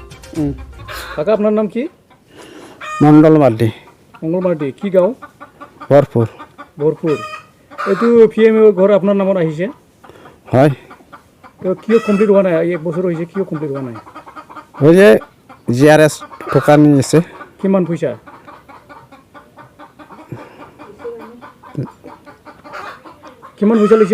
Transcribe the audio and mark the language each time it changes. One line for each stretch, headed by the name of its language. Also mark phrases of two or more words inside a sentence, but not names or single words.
Bangla: কাকা আপনার নাম কি? মণ্ডল মার্ডি। মঙ্গল মার্টি, কি গাঁও? ভরপুর।
Assamese: ভরপুর। এইটো PMA ঘৰ আপোনাৰ নামত আহিছে? হয়। তো কিয় কমপ্লিট হোৱা নাই? 1 বছৰ হৈছে, কিয় কমপ্লিট হোৱা নাই?
Bangla: ওই যে GRS টোকা নিয়েছে।
Assamese: কিমান পইচা? কিমান পইচা লৈছে?